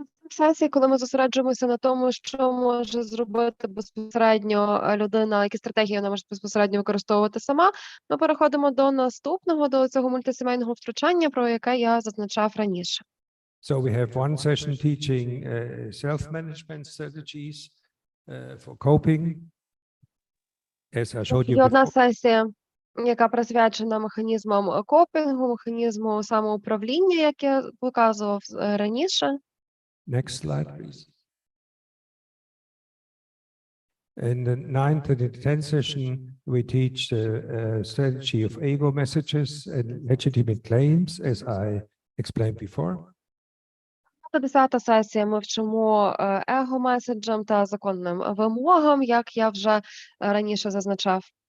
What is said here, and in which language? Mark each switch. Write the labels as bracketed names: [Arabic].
[Ukrainian] Сесії, коли ми зосереджуємося на тому, що може зробити безпосередньо людина, які стратегії вона може безпосередньо використовувати сама, ми переходимо до наступного, до цього мультисімейного втручання, про яке я зазначав раніше. [English] So we have one session teaching self-management strategies for coping, as I showed you [Ukrainian] Є одна [English] before. [Ukrainian] сесія, яка присвячена механізмам копінгу, механізму самоуправління, як я показував раніше. [English] Next slide, please. In the 9th and the 10th session, we teach the strategy of ego messages and legitimate claims, as I explained before. [Ukrainian] 10-та сесія ми вчимо его-меседжам та законним вимогам, як я вже раніше зазначав.